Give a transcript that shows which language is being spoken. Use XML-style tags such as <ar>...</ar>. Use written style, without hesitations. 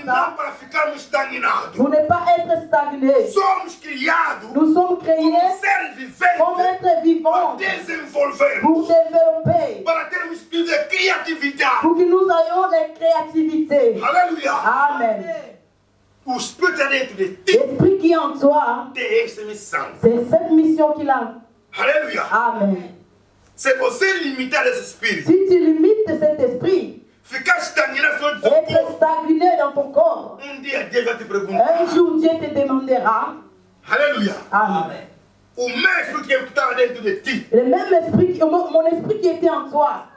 <pt>não para ficarmos estagnados.</pt> <fr>pour ne pas être stagné.</fr> <pt>Somos criados</pt> <fr>Nous sommes</fr> <pt>como</pt> <fr>créés</fr> <pt>seres</pt> <fr>comme</fr> <pt>viventes</pt> <fr>être vivants</fr> <pt>para desenvolvermos,</pt> <fr>pour développer,</fr> <pt>para termos espírito de criatividade.</pt> <fr>pour que nous ayons la créativité.</fr> <pt>Aleluia.</pt> <fr>Amen.</fr> <pt>O Espírito é dentro de ti.</pt> <fr>L'esprit qui est en toi,</fr> <pt>Tem esta missão.</pt> <fr>c'est cette mission qu'il a.</fr> <pt>Aleluia.</pt> <fr>Amen.</fr> <pt>Se você limitar esse espírito,</pt> <fr>Si tu limites cet esprit,</fr> <pt>ficar estagnado no seu</pt> <fr>être</fr> <pt>corpo,</pt> <fr>stagné dans ton corps,</fr> <pt>dia Deus vai te perguntar.</pt> <fr>un jour Dieu te demandera.</fr> <pt>Aleluia.</pt> <fr>Amen.</fr> <pt>O mesmo que estava dentro de ti</pt> <fr>Le même esprit, mon esprit qui était en toi,</fr>